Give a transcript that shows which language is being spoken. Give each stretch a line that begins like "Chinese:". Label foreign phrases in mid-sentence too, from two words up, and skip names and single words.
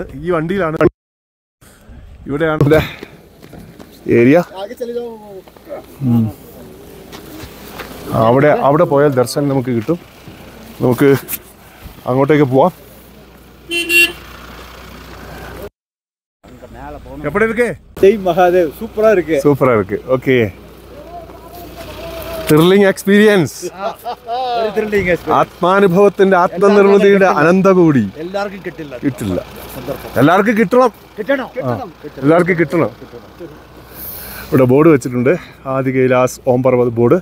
Malayalam: ഈ വണ്ടിയിലാണ്. ഇവിടെയാണ് ഏരിയ. അവിടെ പോയാൽ ദർശനം നമുക്ക് കിട്ടും. നമുക്ക് അങ്ങോട്ടേക്ക് പോവാം.
Tamil: எப்படி இருக்கு?
Hindi: जय महादेव.
Tamil: சூப்பரா இருக்கு. சூப்பரா இருக்கு. ஓகே.
English: thrilling experience.
Malayalam: ആത്മാനുഭവത്തിന്റെ ആത്മനിർവൃതിയുടെ അനന്തകൂടി എല്ലാവർക്കും കിട്ടില്ല. എല്ലാവർക്കും കിട്ടണം. എല്ലാവർക്കും കിട്ടണം. ഇവിടെ ബോർഡ് വെച്ചിട്ടുണ്ട്. ആദി കൈലാസ് ഓം പർവത് ബോർഡ്.